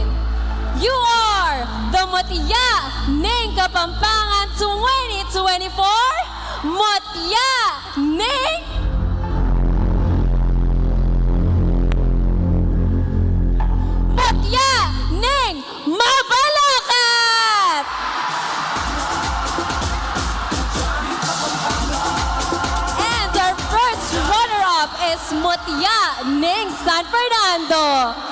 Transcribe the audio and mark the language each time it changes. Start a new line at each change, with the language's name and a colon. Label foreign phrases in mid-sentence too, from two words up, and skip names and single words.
English: You are the Mutya Ning Kapampangan 2024 Mutya Ning Mutya Ning Mabalacat! And our first runner-up is Mutya Ning San Fernando.